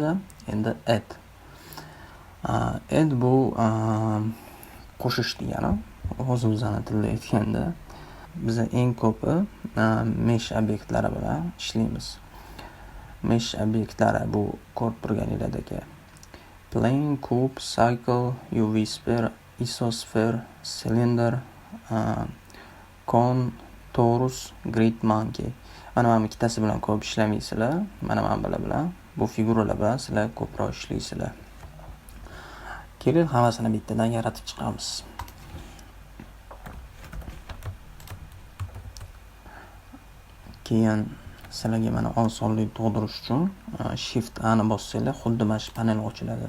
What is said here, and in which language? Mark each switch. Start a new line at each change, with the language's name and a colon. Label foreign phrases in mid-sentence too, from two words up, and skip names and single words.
Uzbek: Endi add. Add bu qo'shish degani. O'zimizning tilda aytganda, biz eng ko'pi mesh obyektlari bilan ishlaymiz. Mesh obyektlari bu ko'rib turganinglardek
English: plane, cube, cycle, UV sphere, isosphere, cylinder, cone, torus, grid monkey.
Uzbek: Mana ikkitasi bilan ko'p ishlamaysizlar. Mana bular bilan, bu figuralar bilan sizlar ko'proq ishlaysizlar. Keling, hammasini bittadan yaratib chiqamiz. Keyin sizlarga mana osonlik tug'dirish uchun Shift A ni bossanglar, xuddi mana shu panel ochiladi.